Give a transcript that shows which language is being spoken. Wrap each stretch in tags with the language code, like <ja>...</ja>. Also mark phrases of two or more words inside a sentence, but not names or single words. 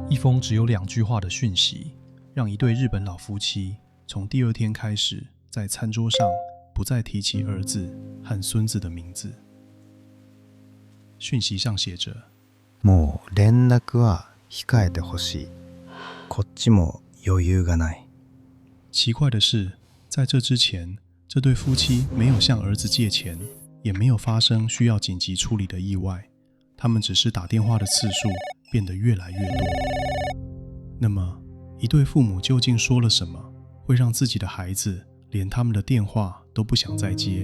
<zh>一封只有2句话的讯息，让一对日本老夫妻从第2天开始，在餐桌上不再提起儿子和孙子的名字。讯息上写着：</zh> <ja>もう連絡は控えてほしい。こっちも余裕がない。</ja> <zh>奇怪的是，在这之前，这对夫妻没有向儿子借钱，也没有发生需要紧急处理的意外，他们只是打电话的次数变得越来越多。那么，一对父母究竟说了什么，会让自己的孩子连他们的电话都不想再接？</zh>